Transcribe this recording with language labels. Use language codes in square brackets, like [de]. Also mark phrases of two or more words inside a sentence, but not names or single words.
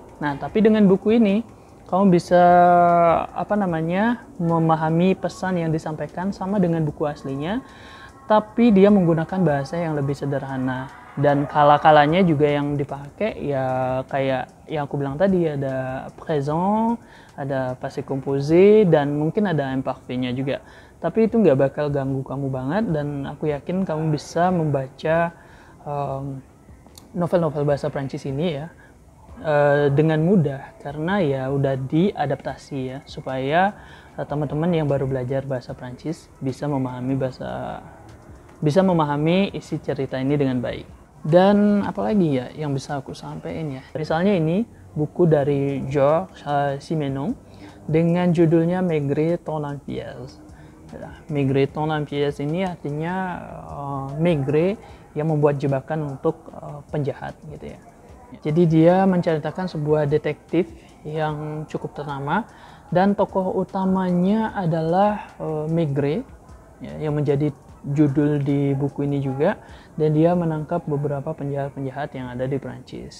[id] Nah, tapi dengan buku ini kamu bisa memahami pesan yang disampaikan sama dengan buku aslinya, tapi dia menggunakan bahasa yang lebih sederhana. Dan kala-kalanya juga yang dipakai ya kayak yang aku bilang tadi, ada présent, ada [fr] passé composé, [id] dan mungkin ada imparfait-nya juga. Tapi itu nggak bakal ganggu kamu banget, dan aku yakin kamu bisa membaca novel-novel bahasa Prancis ini ya dengan mudah, karena ya udah diadaptasi ya supaya teman-teman yang baru belajar bahasa Prancis bisa memahami isi cerita ini dengan baik. Dan apalagi ya yang bisa aku sampaikan ya, misalnya ini buku dari Georges Simenon dengan judulnya Maigret ton en pièces. Maigret ton en pièces ini artinya Maigret yang membuat jebakan untuk penjahat gitu ya. Jadi dia menceritakan sebuah detektif yang cukup ternama, dan tokoh utamanya adalah Maigret ya, yang menjadi judul di buku ini juga, dan dia menangkap beberapa penjahat-penjahat yang ada di Prancis.